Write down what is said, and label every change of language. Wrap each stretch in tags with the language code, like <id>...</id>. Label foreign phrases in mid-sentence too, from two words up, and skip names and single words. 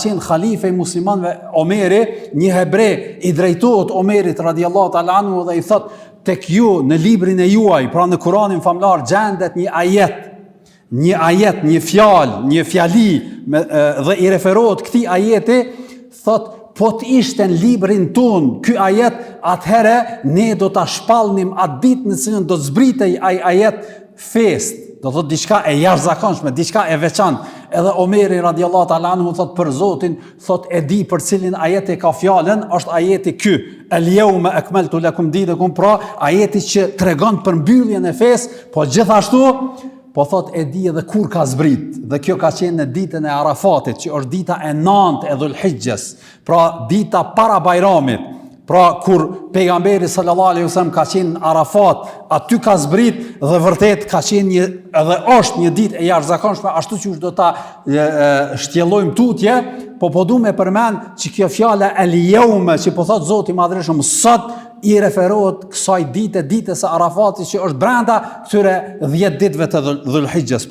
<sq>qenë khalife i muslimanëve Omeri, një hebre i drejtohet Omerit</sq> <ar>رضي الله تعالى عنه</ar> <sq>dhe i thot: tek ju në librin e juaj, pra në Kuranin famlar, gjendet një ajet, një fjalë, një fjali dhe i referohet këtij ajeti, thot: po të ishte në librin ton ky ajet, atëherë ne do ta shpallnim atë ditë në cilën do të zbritej ai ajet fest. Do thotë diçka e jashtëzakonshme, diçka e veçantë. Edhe Omeri</sq> <ar>رضي الله تعالى عنه</ar> <sq>thot për Zotin, thot e di për cilin ajeti ka fjalën, është ajeti ky.</sq> <ar>اليوم أكملت لكم دينكم,</ar> <sq>pra ajeti që tregon për mbylljen e fesë, po gjithashtu po thot e di edhe kur ka zbrit. Dhe kjo ka qenë në ditën e Arafatit, që është dita e 9 e Dhul-Hijjes, pra dita para Bajramit. Pra kur pejgamberi</sq> <ar>صلى الله عليه وسلم</ar> <sq>ka qenë në Arafat, aty ka zbrit dhe vërtet ka qenë edhe është një ditë e jashtëzakonshme, ashtu që do ta shtjellojmë tutje, po du me përmend që kjo fjala el-yawma që po thot Zoti i Madhreshëm sot i referohet kësaj ditës së Arafatit që është brenda këtyre 10 ditëve të Dhul-Hijjes.</sq>